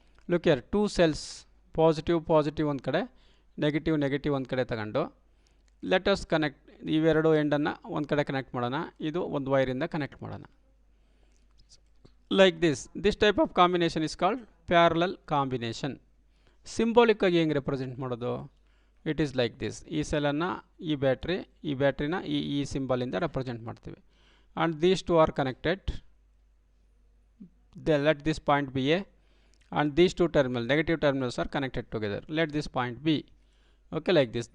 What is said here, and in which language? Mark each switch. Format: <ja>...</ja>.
<en>Look here, two cells, positive positive</en> <kn>ಒಂದು ಕಡೆ, negative negative ಒಂದು ಕಡೆ ತಗೊಂಡು</kn> <en>Let us connect.</en> <kn>ಇವೆರಡು ಎಂಡನ್ನು ಒಂದು ಕಡೆ ಕನೆಕ್ಟ್ ಮಾಡೋಣ, ಇದು ಒಂದು ವೈರಿಂದ ಕನೆಕ್ಟ್ ಮಾಡೋಣ.</kn> <en>Like this type of combination is called parallel combination.</en> <kn>Symbolic ಆಗಿ ಹೆಂಗೆ ರೆಪ್ರೆಸೆಂಟ್ ಮಾಡೋದು?</kn> <en>It is like this.</en> <kn>ಈ ಸೆಲ್ಲನ್ನು ಈ ಬ್ಯಾಟ್ರಿನ ಈ ಸಿಂಬಲಿಂದ ರೆಪ್ರೆಸೆಂಟ್ ಮಾಡ್ತೀವಿ.</kn> <en>And these two are connected. Let this point be A and these two terminal negative terminals are connected together. Let this point B. Okay, like this.</en>